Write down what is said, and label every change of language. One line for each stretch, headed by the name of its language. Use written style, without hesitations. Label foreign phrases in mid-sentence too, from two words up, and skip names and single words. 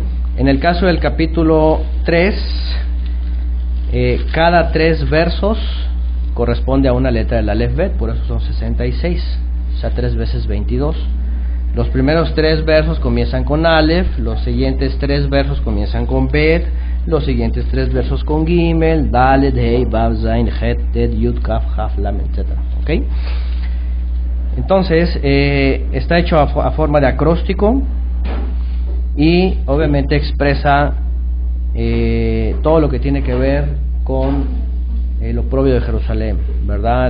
Spanish: En el caso del capítulo 3, cada 3 versos corresponde a una letra del Aleph Bet, por eso son 66, o sea, 3 veces 22. Los primeros 3 versos comienzan con Aleph, los siguientes 3 versos comienzan con Bet, los siguientes 3 versos con Gimel, Dalet, Hei, Vav, Zain, Het, Tet, Yud, Kaf, Haf, Lam, etc. ¿Okay? Entonces, está hecho a forma de acróstico y obviamente expresa todo lo que tiene que ver con lo propio de Jerusalén, ¿verdad?